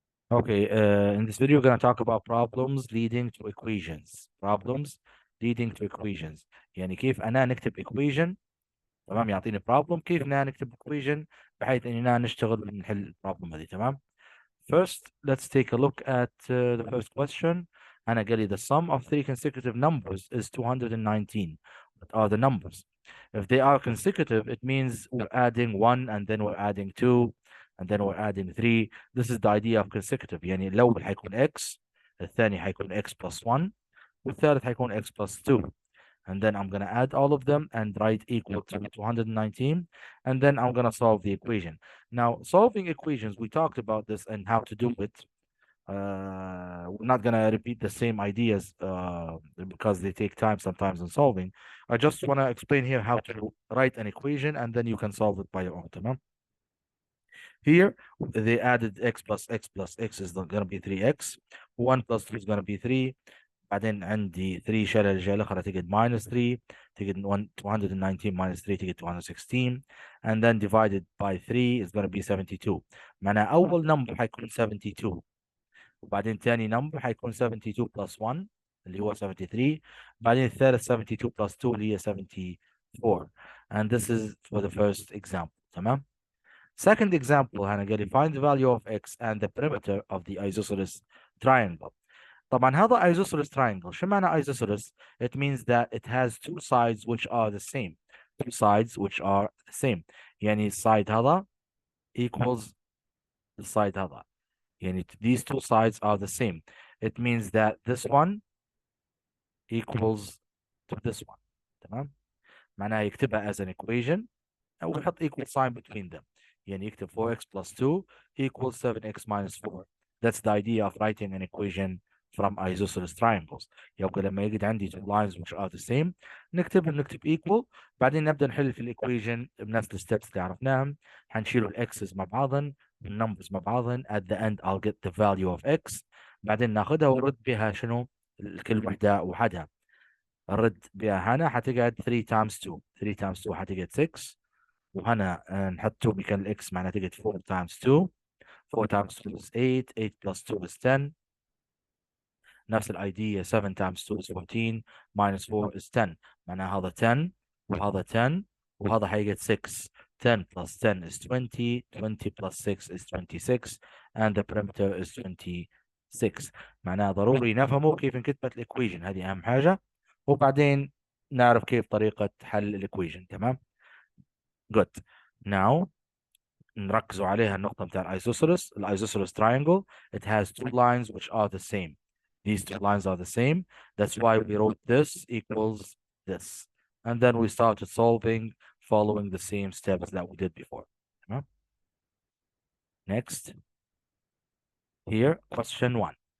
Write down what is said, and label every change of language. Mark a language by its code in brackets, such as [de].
[en] Okay, in this video, we're going to talk about problems leading to equations. Problems leading to equations. [ar] يعني كيف أنا نكتب equation. تمام، يعطيني problem كيف أنا نكتب equation بحيث إننا نشتغل ونحل البروبلم هذه. تمام. [en] First, let's take a look at the first question. [ar] أنا قال لي [en] the sum of three consecutive numbers is 219. What are the numbers? If they are consecutive, it means we're adding 1 and then we're adding 2 and then we're adding 3. This is the idea of consecutive. [ar] يعني الأول حيكون x, الثاني حيكون x plus 1 والثالث حيكون x plus 2. [en] And then I'm going to add all of them and write equal to 219. And then I'm going to solve the equation. Now, solving equations, we talked about this and how to do it. We're not going to repeat the same ideas because they take time sometimes in solving. I just want to explain here how to write an equation and then you can solve it by your own. [ar] تمام. [en] Here, they added x plus x plus x is going to be 3x. 1 plus 2 is going to be 3. [ar] بعدين عندي 3 شالها الجهة الأخرى تقعد minus 3 تقعد 219 minus 3 تقعد 216 [en] and then divided by 3 is going to be 72. [ar] معناها أول number حيكون 72 وبعدين ثاني number حيكون 72 plus 1 اللي هو 73 بعدين الثالث 72 plus 2 اللي هي 74 [en] and this is for the first example. [ar] تمام. [en] Second example [ar] هنا قال لي [en] find the value of x and the perimeter of the isosceles triangle. [ar] طبعا هذا isosceles triangle. شو معنى isosceles? [en] It means that it has two sides which are the same. Two sides which are the same. [ar] يعني السايد هذا [en] equals the side [ar] هذا. [en] يعني these two sides are the same. It means that this one equals to this one. [ar] تمام؟ معناها يكتبها [en] as an equation [ar] أو يحط [en] equal sign between them. يعني يكتب 4x plus 2 equals 7x minus 4. That's the idea of writing an equation from isosceles triangles. [ar] يبقى لما يجد عندي [en] two lines which are the same [ar] نكتب equal بعدين نبدأ نحل في الايكويشن بنفس الستبس اللي عرفناهم. حنشيل الاكسس مع بعضن والنمبرز مع بعضن. [en] At the end I'll get the value of x. [ar] بعدين ناخذها ونرد بها شنو كل وحدة وحدها. نرد بها هنا حتقعد 3 times 2. 3 times 2 حتقعد 6 وهنا نحط 2 مكان الاكس معناها تقعد 4 times 2. [en] 4 times 2 is 8. 8 plus 2 is 10. نفس الايديا 7 times 2 is 14 minus 4 is 10. [ar] معناها هذا 10 وهذا 10 وهذا حيقعد 6. [en] 10 plus 10 is 20. 20 plus 6 is 26 and the perimeter is 26. [ar] معناها ضروري نفهمه كيف انكتبت الايكويشن. هذه اهم حاجه وبعدين نعرف كيف طريقه حل الايكويشن. تمام. [en] good. [ar] now نركزوا عليها النقطة بتاع الايسوسيلس triangle. [en] It has two lines which are the same. These two lines are the same. That's why we wrote this equals this. And then we started solving following the same steps that we did before. Next. Here, question 1.